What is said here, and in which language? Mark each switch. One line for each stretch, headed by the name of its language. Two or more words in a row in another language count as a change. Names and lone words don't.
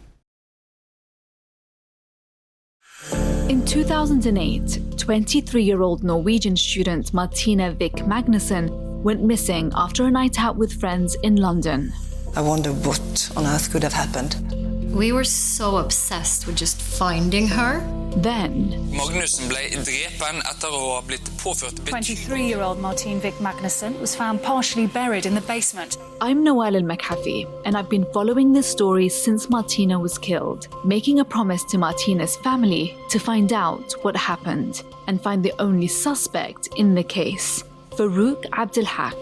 English: In 2008, 23-year-old Norwegian student Martina Vik Magnussen went missing after a night out with friends in London. I wonder what on earth could have happened. We were so obsessed with just finding her. Then,
Norwegian: Magnussen ble drepen etter å ha blitt påført
English: 23-year-old Martine Vik Magnussen was found partially buried in the basement. I'm Noelle McAfee, and I've been following this story since Martina was killed, making a promise to Martina's family to find out what happened and find the only suspect in the case. Farouk Abdelhak.